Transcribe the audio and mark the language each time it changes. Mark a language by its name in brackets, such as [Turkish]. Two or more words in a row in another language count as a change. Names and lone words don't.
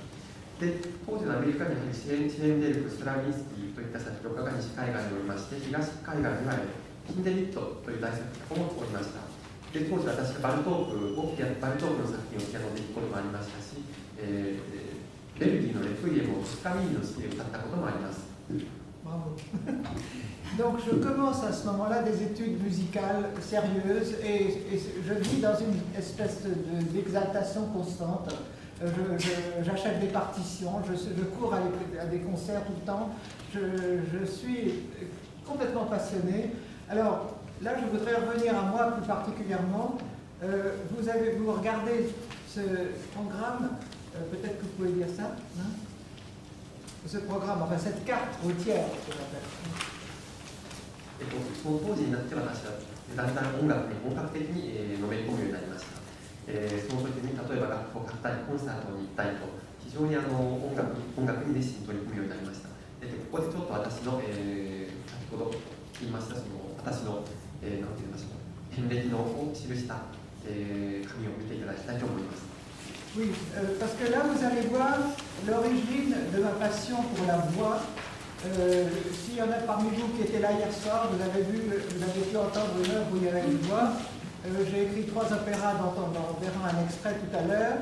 [Japanese] で、当時のアメリカにはシェーンデルク、ストラヴィンスキーといった作曲家が西海岸におりまして、東海岸にはヒンデリットという大作曲家もおりました。で、当時私はバルトークの作品をピアノで弾くこともありましたし、ベルギーのレクイエムをトスカニーニの式で歌ったこともあります。 [French] Bravo. Donc je commence à ce moment-là des études musicales sérieuses et je vis dans une espèce d'exaltation constante. J'achète des partitions, je cours à des concerts tout le temps, je suis complètement passionné. Alors là je voudrais revenir à moi plus particulièrement. Vous regardez ce programme, peut-être que vous pouvez dire ça, hein? Ce programme, enfin cette carte routière, je l'appelle. [Japanese] その当時になって私はだんだん音楽に本格的にのめり込むようになりました。その時に例えば楽譜を買ったりコンサートに行ったりと非常に音楽に熱心に取り組むようになりました。ここでちょっと私の、先ほど言いましたその私の、なんて言いましょう、遍歴のを記した、紙を見ていただきたいと思います。 [French] Oui, parce que là vous allez voir l'origine de ma passion pour la voix. S'il y en a parmi vous qui étaient là hier soir, vous avez pu entendre une œuvre où il y avait une voix. J'ai écrit 3 opéras dont on verra un extrait tout à l'heure.